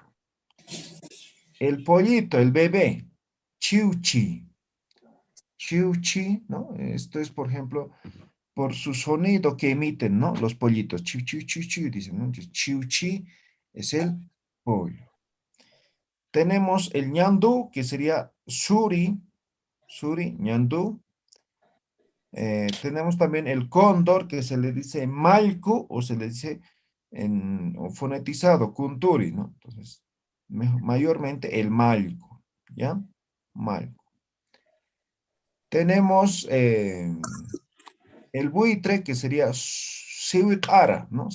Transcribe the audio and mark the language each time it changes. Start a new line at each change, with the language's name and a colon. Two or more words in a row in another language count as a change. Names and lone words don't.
Spanish: El pollito, el bebé,
Aymara: chiuchi, chiuchi,
Spanish: ¿no? Esto es, por ejemplo, por su sonido que emiten, ¿no? Los pollitos, chiu, chiu, chiu, chiu, dicen, ¿no? Entonces, chiuchi es el pollo. Tenemos el ñandú, que sería
Aymara: suri, suri,
Spanish: ñandú. Tenemos también el cóndor, que se le dice malcu, o se le dice o fonetizado, kunturi, ¿no? Entonces, mayormente el malcu, ¿ya? Malcu. Tenemos el buitre, que sería siwikara, ¿no?